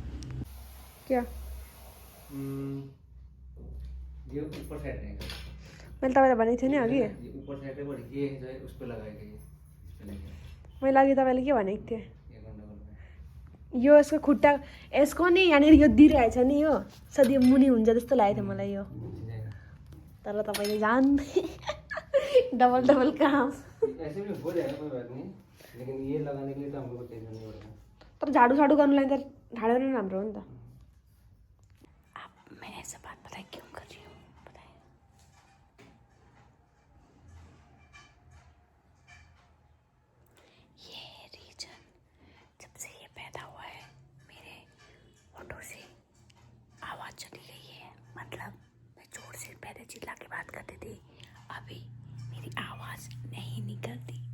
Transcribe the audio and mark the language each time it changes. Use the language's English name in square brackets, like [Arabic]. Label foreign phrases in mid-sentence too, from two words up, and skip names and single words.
[Hindi] क्या ये ऊपर साइड रहेगा, [Nepali] मैले तपाईँलाई भनेको थिएँ नि अघि [Hindi] ये ऊपर से हटे बड़ी ये जो है उस पे लगाएगा ये इस पे लेके [Nepali] मैले अघि तपाईँले के भनेको थिएँ [Hindi] ये गंडगोल में [Nepali] यो यसको खुट्टा यसको नि यहाँनिर यो दिइरहेछ नि यो सायद यो मुनि हुन्छ जस्तो लागेको थियो मलाई यो [Hindi] नीचे जाएगा [Nepali] तर तपाईँले जान डबल डबल काम [Hindi] ऐसे भी हो जाएगा कोई बात नहीं लेकिन ये लगाने के लिए तो हम लोग को टेंशन नहीं पड़ेगा [Nepali] तर झाडु गर्नुलाई त ढाडो नै राम्रो हो नि त [Hindi] अब मैं ऐसा बात बताए क्यों कर रही हूँ बताए ये रीजन जब से ये पैदा हुआ है मेरे होठों से आवाज़ चली गई है मतलब मैं जोर से पहले चिल्ला के बात करती थी अभी मेरी आवाज़ नहीं निकलती